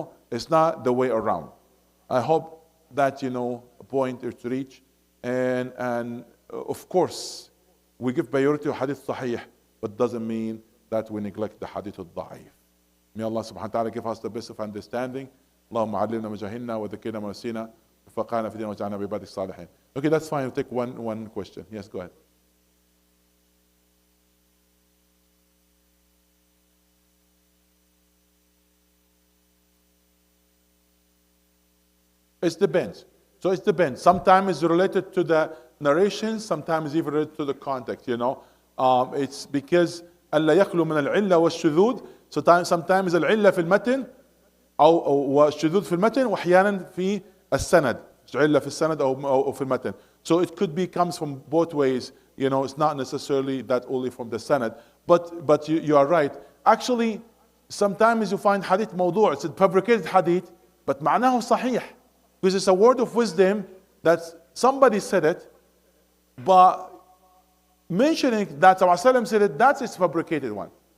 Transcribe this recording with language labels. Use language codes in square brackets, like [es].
[en] It's not the way around. I hope that, a point is to reach. And of course, we give priority to hadith sahih, but doesn't mean that we neglect the hadith al-da'if. May Allah subhanahu wa ta'ala give us the best of understanding. [ar] اللهم علمنا ما جهلنا وذكرنا ما نسينا وفقنا في دين وجعلنا بعبادك الصالحين. [en] Okay, that's fine. We'll take one question. Yes, go ahead. It depends. So it depends. Sometimes it's related to the narration, sometimes even related to the context. It's because [ar] ألا يخلو من العلة والشذوذ. Sometimes العلة في المتن أو الشذوذ في المتن وأحيانا في السند. علة في السند أو في المتن. [en] So it comes from both ways. It's not necessarily that only from the sanad. But you are right. Actually, sometimes you find hadith موضوع. It's a fabricated hadith, but [ar] معناه صحيح. [en] Because it's a word of wisdom that somebody said it, but mentioning that Rasulullah said it, that's its fabricated one.